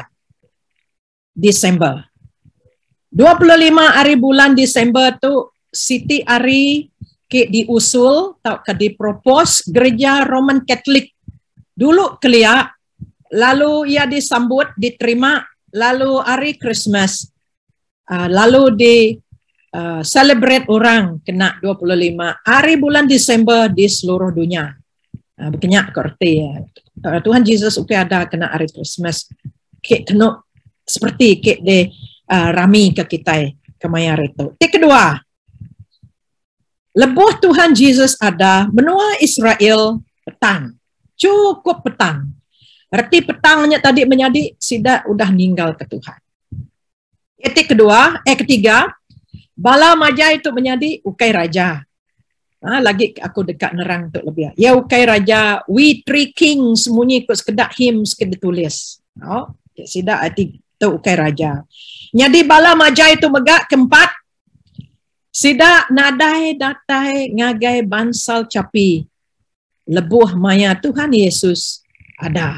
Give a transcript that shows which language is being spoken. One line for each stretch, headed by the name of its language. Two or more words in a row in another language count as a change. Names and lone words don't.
Iban: Desember. 25 hari bulan Desember tu Siti hari ke diusul atau ke dipropos gereja Roman Katolik dulu kelia, lalu ia disambut, diterima, lalu hari Christmas, lalu di celebrate orang kena 25 hari bulan Desember di seluruh dunia. Berkenyak kerti ya. Tuhan Yesus uke ada kena hari Christmas. Ke kena seperti ke de rami ke kita kemayar itu. Yang kedua, lebuh Tuhan Yesus ada menua Israel petang. Cukup petang. Arti petangnya tadi menjadi sida udah ninggal ke Tuhan. Ketiga, bala maja itu menjadi ukai raja. Lagi aku dekat nerang tu lebih. Ya ukai raja,
English: we three kings
Iban: semunyi ikut sekedak hymns ke ditulis. Sida arti tu ukai raja. Jadi bala maja itu megak keempat. Sida nadai datai ngagai bansal capi. Lebuh maya Tuhan Yesus ada.